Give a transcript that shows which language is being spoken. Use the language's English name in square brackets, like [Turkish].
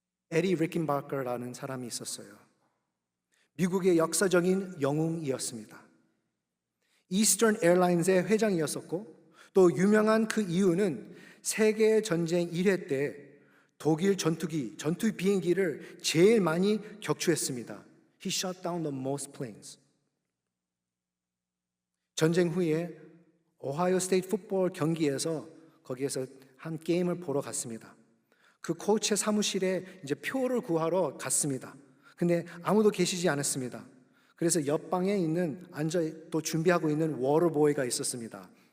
[Korean] 에리 리킨바커라는 사람이 있었어요. 미국의 역사적인 영웅이었습니다. 이스턴 에어라인스의 회장이었었고 또 유명한 그 이유는 세계 전쟁 1회 때 독일 전투 비행기를 제일 많이 격추했습니다. [English] He shot down the most planes. [Korean] 전쟁 후에 오하이오 스테이트 풋볼 경기에서 거기에서 한 게임을 보러 갔습니다. 그 코치의 사무실에 이제 표를 구하러 갔습니다. 근데 아무도 계시지 않았습니다. 그래서 옆방에 있는 또 준비하고 있는 워터보이가 있었습니다.